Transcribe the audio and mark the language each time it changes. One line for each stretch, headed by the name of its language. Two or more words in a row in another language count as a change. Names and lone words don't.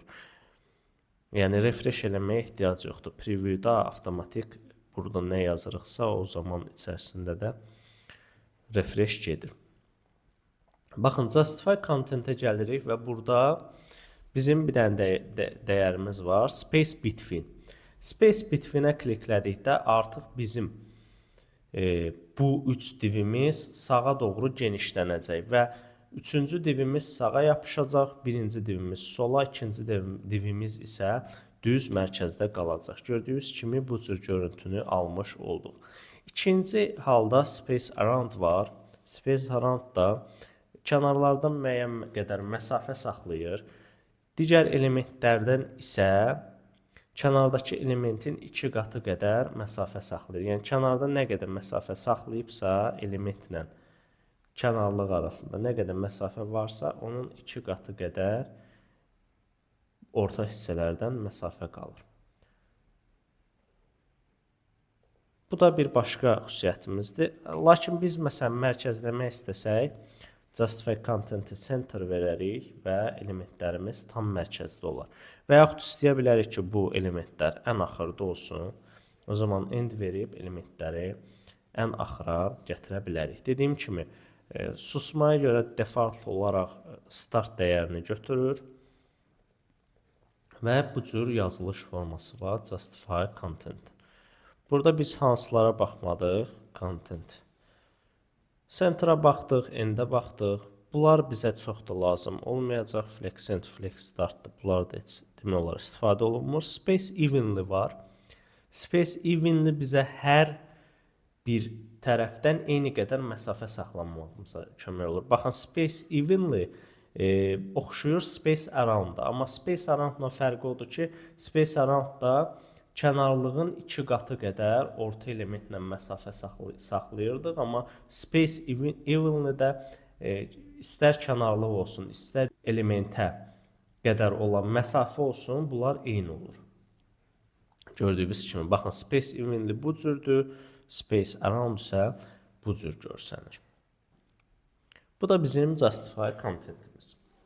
Azerbaijani: Yəni refresh eləməyə ehtiyac yoxdur. Previewda avtomatik burada nə yazırıqsa o zaman içərisində də refresh gedir. Baxın,
English: justify content-ə
Azerbaijani: gəlirik və burada bizim bir dənə dəyərimiz var.
English: Space between. Space between-ə
Azerbaijani: kliklədikdə artıq bizim bu üç divimiz sağa doğru genişlənəcək və üçüncü divimiz sağa yapışacaq, birinci divimiz sola, ikinci divimiz isə düz mərkəzdə qalacaq. Gördüyünüz kimi bu cür görüntünü almış olduq. İkinci halda
English: space around
Azerbaijani: var.
English: Space around
Azerbaijani: da kənarlardan müəyyən qədər məsafə saxlayır. Digər elementlərdən isə kənardakı elementin 2 qatı qədər məsafə saxlayır. Yəni kənarda nə qədər məsafə saxlayıbsa elementlə kənarlıq arasında nə qədər məsafə varsa onun 2 qatı qədər orta hissələrdən məsafə qalır. Bu da bir başqa xüsusiyyətimizdir. Lakin biz məsələn mərkəzləmək istəsək,
English: justify content center
Azerbaijani: verərik və elementlərimiz tam mərkəzdə olar. Və yaxud istəyə bilərik ki, bu elementlər ən axırda olsun. O zaman end verib elementləri ən axıra gətirə bilərik. Dediyim kimi, susmaya görə default olaraq start dəyərini götürür və bu cür yazılış forması var,
English: justify content.
Azerbaijani: Burada biz hansılara baxmadıq? Content. Center'a baxdıq, end'ə baxdıq. Bunlar bizə çox da lazım olmayacaq.
English: Flex end, flex start'dır.
Azerbaijani: Bunlar da heç demək olar istifadə olunmur.
English: Space evenly var. Space evenly
Azerbaijani: bizə hər bir tərəfdən eyni qədər məsafə saxlanmamıza kömək olur. Baxın,
English: space evenly oxşuyur space around-da.
Azerbaijani: Amma
English: space around-la
Azerbaijani: fərqi odur ki,
English: space around-da
Azerbaijani: kənarlığın 2 qatı qədər orta elementlə məsafə saxlayırdıq. Amma
English: space evenly-də
Azerbaijani: istər kənarlıq olsun, istər elementə qədər olan məsafə olsun, bunlar eyni olur. Gördüyünüz kimi, baxın,
English: space evenly
Azerbaijani: bu cürdür,
English: space around
Azerbaijani: isə bu cür görsənir. Bu da bizim
English: justify contentimiz.